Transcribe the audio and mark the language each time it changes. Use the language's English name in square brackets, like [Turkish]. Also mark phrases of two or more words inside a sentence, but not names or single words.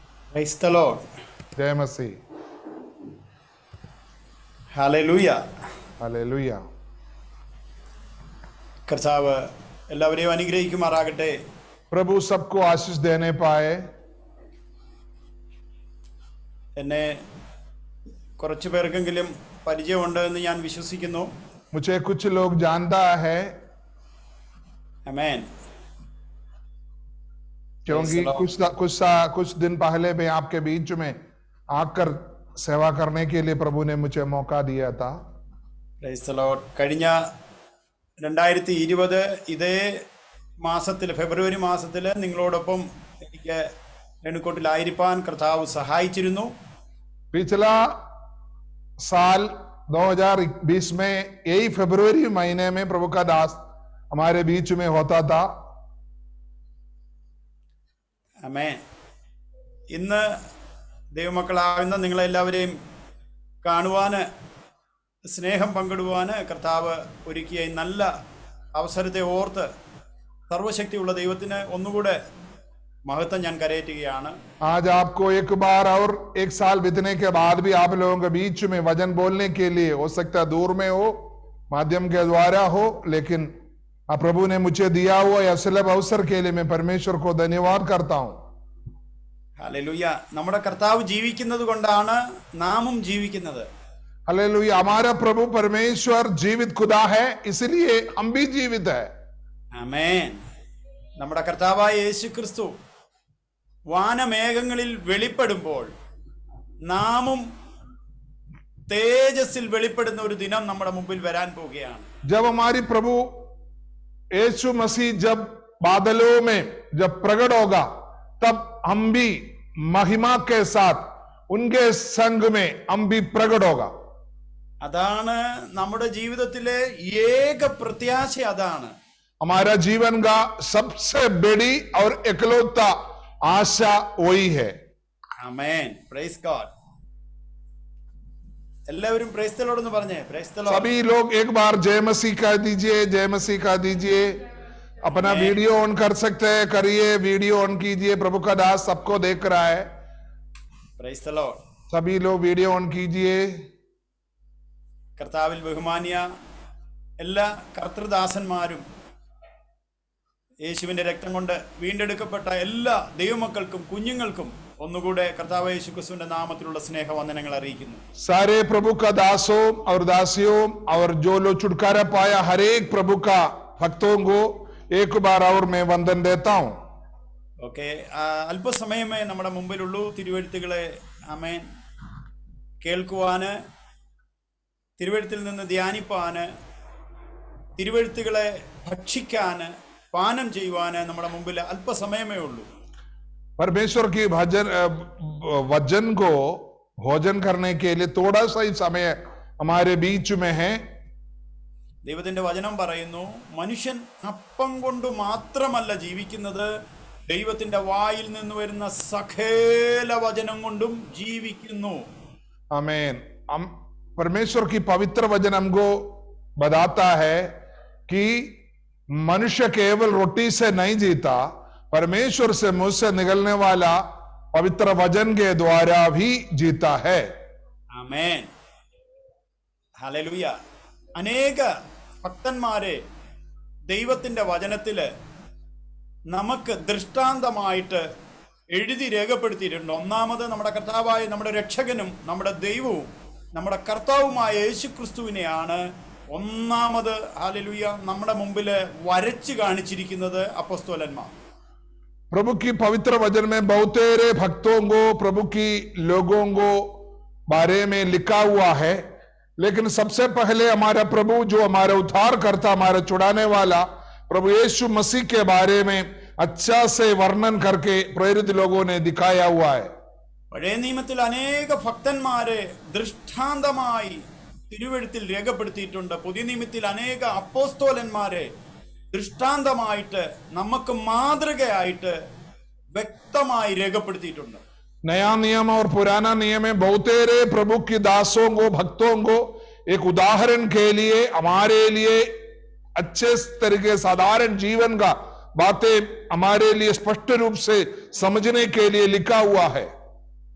[English] Praise the Lord. [Hindi] जय मसीह। [English] Hallelujah. [Hindi] हालेलुया। [Malayalam] കർത്താവ് എല്ലാവരെയും അനുഗ്രഹിക്കുമാറാകട്ടെ. [Hindi] प्रभु सबको आशीष देने पाए। [Malayalam] എന്നെ കുറച്ചു പേർക്കെങ്കിലും പരിചയമുണ്ട് എന്ന് ഞാൻ വിശ്വസിക്കുന്നു. [Hindi] मुझे कुछ लोग जानता है [Malayalam] ആമേൻ. [Hindi] क्योंकि कुछ दिन पहले मैं आपके बीच में आकर सेवा करने के लिए प्रभु ने मुझे मौका दिया था। [English] Praise the Lord. [Malayalam] കഴിഞ്ഞ 2020 ഇതേ മാസത്തിൽ ഫെബ്രുവരി മാസത്തിൽ നിങ്ങളോടൊപ്പം എനിക്ക് നെടുങ്കോട്ടിലായിരിക്കാൻ കർത്താവ് സഹായിച്ചിരുന്നു. [Hindi] पिछला साल 2020 में यही फरवरी महीने में प्रभु का दास हमारे बीच में होता था। [Malayalam] ആമേൻ. ഇന്ന് ദൈവമക്കളാകുന്ന നിങ്ങളെല്ലാവരെയും കാണുവാന് സ്നേഹം പങ്കിടുവാന് കർത്താവ് ഒരുക്കിയ ഈ നല്ല അവസരത്തെ ഓർത്ത് സർവശക്തിയുള്ള ദൈവത്തിന് ഒന്നുകൂടെ महत्व ഞാൻ കരയേറ്റുകയാണ്. [Hindi] आज आपको एक बार और एक साल बीतने के बाद भी आप लोगों के बीच में वचन बोलने के लिए हो सकता है दूर में हो, माध्यम के द्वारा हो, लेकिन प्रभु ने मुझे दिया हुआ यह सुलभ अवसर के लिए मैं परमेश्वर को धन्यवाद करता हूं। [Malayalam] ഹല്ലേലൂയ. നമ്മുടെ കർത്താവ് ജീവിക്കുന്നത് കൊണ്ടാണ് നാമും ജീവിക്കുന്നത്. [Hindi] हालेलुया। हमारा प्रभु परमेश्वर जीवित खुदा है, इसलिए हम भी जीवित है। [Malayalam] ആമേൻ. നമ്മുടെ കർത്താവായ യേശുക്രിസ്തു വാനമേഘങ്ങളിൽ വെളിപ്പെടുമ്പോൾ നാമും തേജസ്സിൽ വെളിപ്പെടുന്ന ഒരു ദിനം നമ്മുടെ മുമ്പിൽ വരാൻ പോവുകയാണ്. [Hindi] जब हमारी प्रभु यीशु मसीह जब बादलों में जब प्रकट होगा, तब हम भी महिमा के साथ उनके संग में हम भी प्रकट होगा। [Malayalam] അതാണ് നമ്മുടെ ജീവിതത്തിലെ ഏക പ്രത്യാശ. അതാണ് [Hindi] हमारा जीवन का सबसे बड़ी और एकलौता आशा वही है। [Malayalam] ആമേൻ. [English] Praise God. [Malayalam] എല്ലാവരും [English] Praise the Lord [Malayalam] എന്ന് പറഞ്ഞേ. [English] Praise the Lord. [Hindi] सभी लोग एक बार जय मसीह कह दीजिए, जय मसीह कह दीजिए। अपना [English] video on [Hindi] कर सकते हैं, करिए, [English] video on [Hindi] कीजिए। प्रभु का दास सबको देख रहा है। [English] Praise the Lord. [Hindi] सभी लोग [English] video on [Hindi] कीजिए। [Malayalam] കർത്താവിൽ ബഹുമാനിയ എല്ലാ കർത്തൃദാസന്മാരും യേശുവിന്റെ രക്തം കൊണ്ട് വീണ്ടെടുക്കപ്പെട്ട എല്ലാ ദൈവമക്കൾക്കും കുഞ്ഞുങ്ങൾക്കും ഒന്നുകൂടെ കർത്താവ് യേശുക്രിസ്തുവിന്റെ നാമത്തിലുള്ള സ്നേഹവന്ദനങ്ങൾ അറിയിക്കുന്നു. [Hindi] सारे प्रभु का दासों और दासियों और जो लोग छुटकारा पाया हर एक प्रभु का भक्तों को एक बार और मैं वंदन देता हूं। [Malayalam] ഓക്കെ, അല്പസമയമേ നമ്മുടെ മുമ്പിലുള്ളൂ തിരുവെഴുത്തുകളെ ആമേൻ കേൾക്കുവാന്, തിരുവെഴുത്തിൽ നിന്ന് ധ്യാനിപ്പാന്, തിരുവെഴുത്തുകളെ ഭക്ഷിക്കാന്, പാനം ചെയ്യുവാന് നമ്മുടെ മുമ്പിൽ അല്പസമയമേ ഉള്ളൂ. [Hindi] परमेश्वर की वचन को भोजन करने के लिए थोड़ा सा ही समय हमारे बीच में है। [Malayalam] ദൈവത്തിന്റെ വചനം പറയുന്നു, മനുഷ്യൻ അപ്പം കൊണ്ട് മാത്രമല്ല ജീവിക്കുന്നത്, ദൈവത്തിന്റെ വായിൽ നിന്ന് വരുന്ന സകല വചനം കൊണ്ടും ജീവിക്കുന്നു. [Hindi] आमीन। हम परमेश्वर की पवित्र वचन हमको बताता है कि मनुष्य केवल रोटी से नहीं जीता, परमेश्वर से मुंह से निकलने वाला पवित्र वचन के द्वारा भी जीता है। [Malayalam] ആമേൻ. ഹല്ലേലൂയ. അനേക ഭക്തന്മാരെ ദൈവത്തിന്റെ വചനത്തില് നമുക്ക് ദൃഷ്ടാന്തമായിട്ട് എഴുതി രേഖപ്പെടുത്തിയിട്ടുണ്ട്. ഒന്നാമത് നമ്മുടെ കർത്താവായ നമ്മുടെ രക്ഷകനും നമ്മുടെ ദൈവവും നമ്മുടെ കർത്താവുമായ യേശുക്രിസ്തുവിനെയാണ് ഒന്നാമത് ഹല്ലേലൂയ നമ്മുടെ മുമ്പില് വരച്ചു കാണിച്ചിരിക്കുന്നത് അപ്പോസ്തലന്മാർ. [Hindi] प्रभु की पवित्र वचन में बहुतेरे भक्तों को, प्रभु की लोगों को बारे में लिखा हुआ है, लेकिन सबसे पहले हमारा प्रभु जो हमारा उद्धार करता, हमारा छुड़ाने वाला प्रभु यीशु मसीह के बारे में अच्छा से वर्णन करके प्रेरित लोगों ने दिखाया हुआ है। [Malayalam] പഴയ നിയമത്തിൽ അനേക ഭക്തന്മാരെ ദൃഷ്ടാന്തമായി തിരുവെഴുത്തിൽ രേഖപ്പെടുത്തിയിട്ടുണ്ട്. പുതിയ നിയമത്തിൽ അനേക അപ്പോസ്തോലന്മാരെ ദൃഷ്ടാന്തമായിട്ട് നമുക്ക് മാതൃകയായിട്ട് വ്യക്തമായി രേഖപ്പെടുത്തിയിട്ടുണ്ട്. [Hindi] नया नियम और पुराना नियम में बहुतेरे प्रभु की दासों को, भक्तों को एक उदाहरण के लिए, हमारे लिए अच्छे तरीके साधारण जीवन का बातें हमारे लिए स्पष्ट रूप से समझने के लिए लिखा हुआ है।